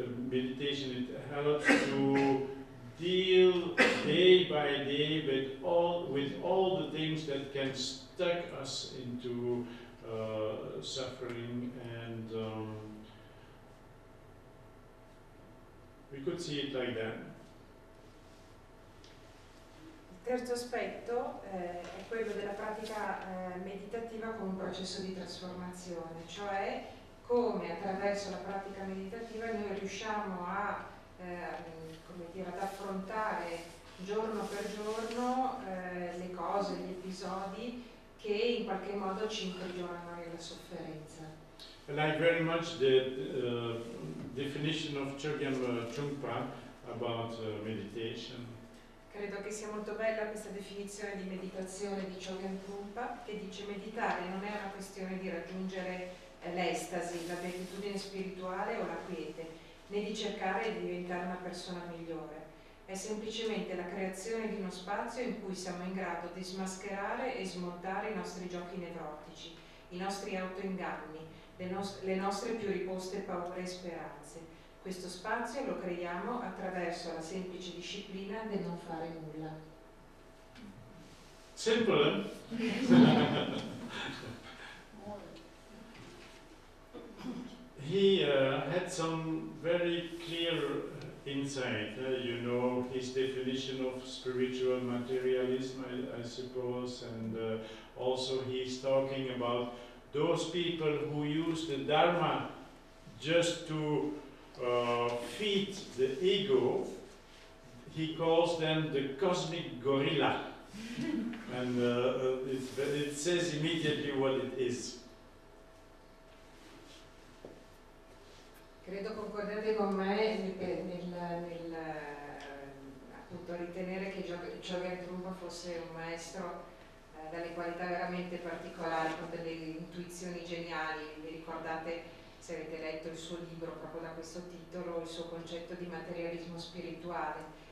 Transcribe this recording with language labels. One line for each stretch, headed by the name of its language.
English: Meditation, it helps to deal day by day with all the things things that can stuck us into suffering, and we could see it like that.
Italian: Il terzo aspetto è quello della pratica meditativa come un processo di trasformazione, cioè come attraverso la pratica meditativa noi riusciamo a, come dire, ad affrontare giorno per giorno le cose, gli episodi che in qualche modo ci imprigionano nella sofferenza.
English: I like very much the definition of Chogyam Trungpa about meditation.
Italian: Credo che sia molto bella questa definizione di meditazione di Chogyam Trungpa, che dice: meditare non è una questione di raggiungere l'estasi, la beatitudine spirituale o la quiete, né di cercare di diventare una persona migliore. È semplicemente la creazione di uno spazio in cui siamo in grado di smascherare e smontare i nostri giochi nevrotici, i nostri autoinganni, le nostre più riposte paure e speranze. Questo spazio lo creiamo attraverso la semplice disciplina del non fare nulla.
English: Simple, He had some very clear insight. You know his definition of spiritual materialism, I suppose, and also he's talking about those people who use the Dharma just to feed the ego. He calls them the cosmic gorilla. And it says immediately what it is.
Italian: Credo concordate con me nel appunto ritenere che Chogyam Trungpa fosse un maestro dalle qualità veramente particolari, con delle intuizioni geniali. Vi ricordate, se avete letto il suo libro proprio da questo titolo, il suo concetto di materialismo spirituale.